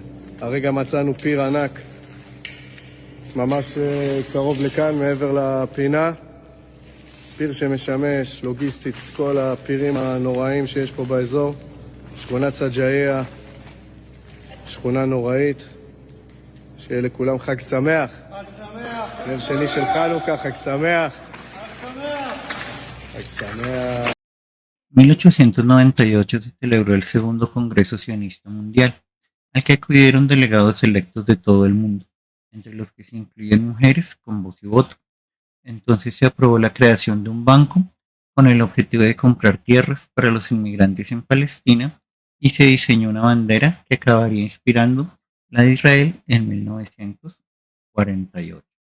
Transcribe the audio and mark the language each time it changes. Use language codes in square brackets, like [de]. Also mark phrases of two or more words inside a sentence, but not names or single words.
[he] הרגע מצאנו פיר ענק ממש קרוב לכאן מעבר לפינה, פיר שמשמש לוגיסטית את כל הפירים הנוראים שיש פה באזור. שכונת סג'אעיה, שכונה נוראית. שיהיה לכולם חג שמח. חג שמח. יום שני של חנוכה, חג שמח. חג שמח. [es] 1898 se celebró el segundo Congreso Sionista Mundial, al que acudieron delegados electos de todo el mundo, entre los que se incluyen mujeres con voz y voto. Entonces se aprobó la creación de un banco con el objetivo de comprar tierras para los inmigrantes en Palestina y se diseñó una bandera que acabaría inspirando la de Israel en 1948.